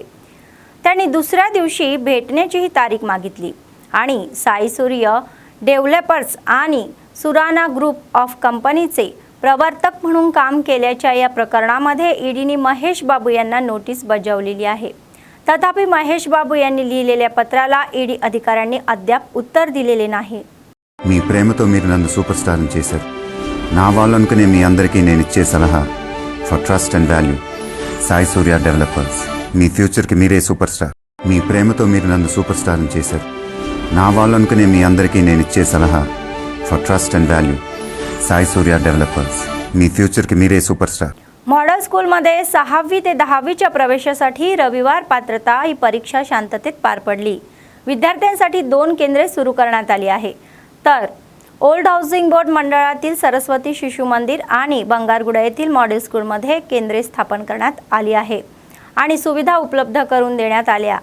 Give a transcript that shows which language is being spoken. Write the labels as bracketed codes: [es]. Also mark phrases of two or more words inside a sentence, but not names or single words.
[mr] त्यांनी दुसऱ्या दिवशी भेटण्याचीही तारीख मागितली आणि साई सूर्य डेव्हलपर्स आणि सुराना ग्रुप ऑफ कंपनीचे प्रवर्तक म्हणून काम केल्याच्या या प्रकरणामध्ये ईडीने महेश बाबू यांना नोटीस बजावलेली आहे। तथापि महेश बाबू यांनी लिहिलेल्या पत्राला ईडी अधिकाऱ्यांनी अद्याप उत्तर दिलेले नाही। [te] మీ ప్రేమతో మీరు నన్ను సూపర్ స్టార్ని చేశారు। నా వాళ్ళనుకునే మీ అందరికీ నేను ఇచ్చే సలహా [en] for trust and value, [te] సాయి సూర్య డెవలపర్స్, మీ ఫ్యూచర్కి మీరే [en] super star. [te] మీ ప్రేమతో మీరు నన్ను సూపర్ స్టార్ని చేశారు। నా వాళ్ళనుకునే మీ అందరికీ నేను ఇచ్చే సలహా [en] for trust and value, [te] సాయి సూర్య డెవలపర్స్, మీ ఫ్యూచర్కి మీరే [en] super star. [mr] मॉडेल स्कूलमध्ये 6वी ते 10वीच्या प्रवेशासाठी रविवार पात्रता ही परीक्षा शांततेत पार पडली। विद्यार्थ्यांसाठी 2 केंद्रे सुरू करण्यात आली आहे, तर ओल्ड हाऊसिंग बोर्ड मंडळातील सरस्वती शिशु मंदिर आणि बंगारगुडा येथील मॉडेल स्कूलमध्ये केंद्रे स्थापन करण्यात आली आहे आणि सुविधा उपलब्ध करून देण्यात आल्या।